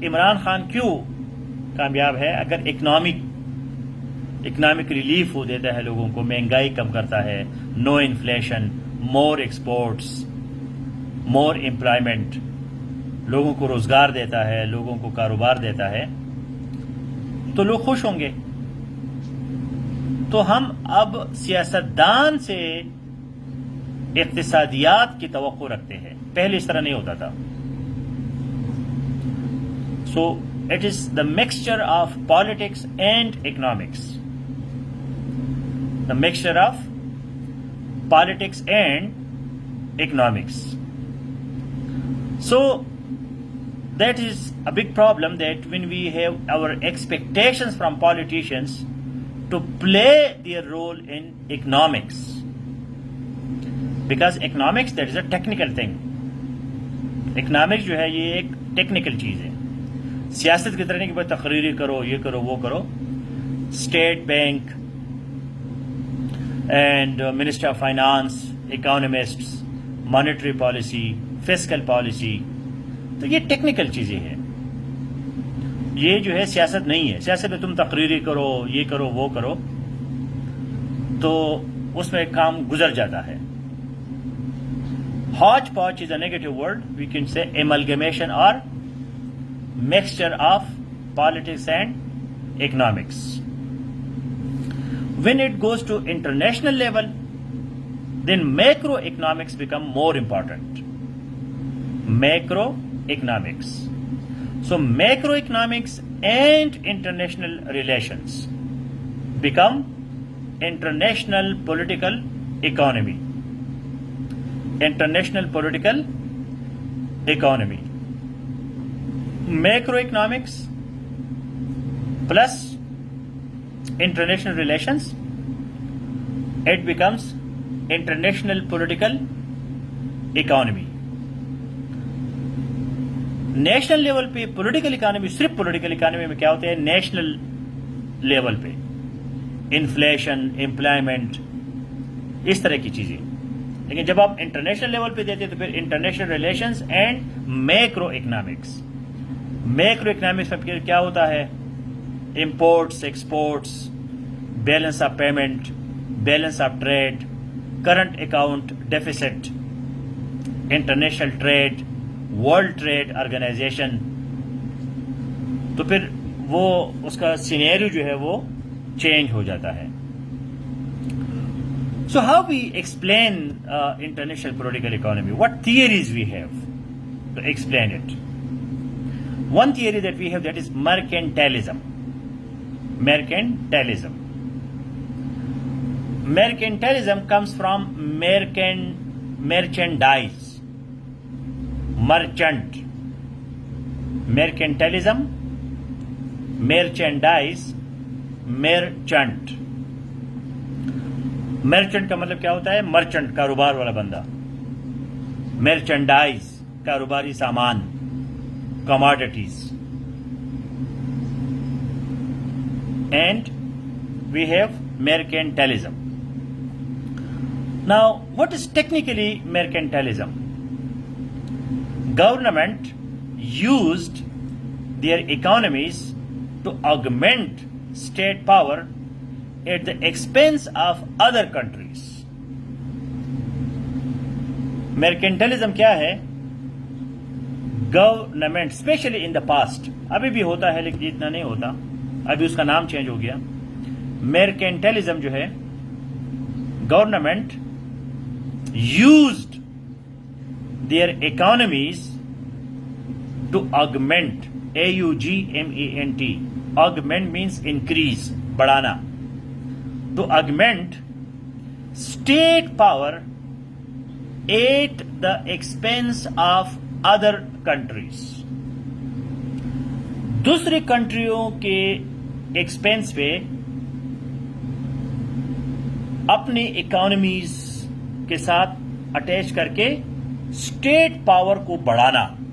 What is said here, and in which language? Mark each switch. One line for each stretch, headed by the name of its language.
Hindi: इमरान खान क्यों कामयाब है? अगर इकोनॉमिक रिलीफ हो देता है लोगों को, महंगाई कम करता है,
English: no inflation, more exports, more employment,
Hindi: लोगों को रोजगार देता है, लोगों को कारोबार देता है, तो लोग खुश होंगे. तो हम अब सियासतदान से इक्तिसादियात की तवक्को रखते हैं. पहले इस तरह नहीं होता था.
English: So it is the mixture of politics and economics. The mixture of politics and economics. So that is a big problem, that when we have our expectations from politicians to play their role in economics, because economics, that is a technical thing.
Hindi: Economics जो है ये एक technical चीज है. सियासत की तरह नहीं कि भाई तकरीरी करो, ये करो, वो करो.
English: State Bank and minister of finance,
Hindi: economists, monetary policy, fiscal policy, तो ये टेक्निकल चीजें हैं. ये जो है सियासत नहीं है. सियासत में तुम तकरीरी करो, ये करो, वो करो, तो उसमें काम गुजर जाता है.
English: Hodgepodge is a negative word. We can say amalgamation or mixture of politics and economics. When it goes to international level, then macroeconomics become more important. Macroeconomics. So macroeconomics and international relations become international political economy. International political economy. Macroeconomics plus international relations, it becomes international political economy.
Hindi: National level पे political economy, सिर्फ political economy में क्या होता है, national level पे inflation, employment, इस तरह की चीजें. लेकिन जब आप इंटरनेशनल लेवल पे देते हैं तो फिर international relations and macro economics. Macro economics में फिर क्या होता है, imports, exports, balance of payment, balance of trade, current account deficit, international trade, world trade organisation. तो फिर वो उसका सिनेरियो जो है वो चेंज हो जाता है.
English: So how we explain international political economy? What theories we have to explain it? One theory that we have, that is mercantilism. Mercantilism. Mercantilism comes from merchandise. Merchant. Mercantilism, merchandise, merchant.
Hindi: Merchant का मतलब क्या होता है, merchant, कारोबार वाला बंदा. Merchandise, कारोबारी सामान, commodities.
English: And we have mercantilism. Now, what is technically mercantilism? Government used their economies to augment state power at the expense of other countries.
Hindi: Mercantilism क्या है? Government,
English: especially in the past,
Hindi: अभी भी होता है लेकिन इतना नहीं होता, अभी उसका नाम चेंज हो गया.
English: Mercantilism
Hindi: जो है,
English: government used their economies to augment, augment, augment means increase,
Hindi: बढ़ाना,
English: to augment state power at the expense of other countries.
Hindi: दूसरी कंट्रियों के एक्सपेंस पे अपनी इकोनॉमीज के साथ अटैच करके स्टेट पावर को बढ़ाना.